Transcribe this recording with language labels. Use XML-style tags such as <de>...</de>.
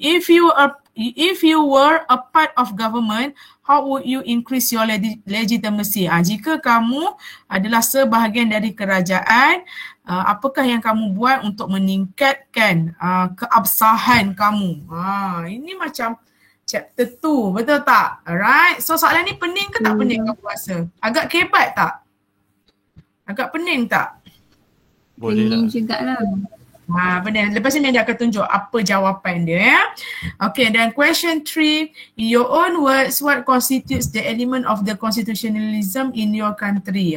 <en>If you were a part of government, how would you increase your legitimacy?</en> <ms>Jika kamu adalah sebahagian dari kerajaan, apakah yang kamu buat untuk meningkatkan keabsahan kamu? Ini macam chapter 2, betul tak? Alright. So soalan ni pening ke tak pening kamu rasa? Agak kebat tak? Agak pening tak? Boleh lah. Pening juga lah. Benar. Lepas ni dia akan tunjuk apa jawapan dia ya.</ms> <en>Okay, dan question 3, in your own words, what constitutes the element of the constitutionalism in your country?</en>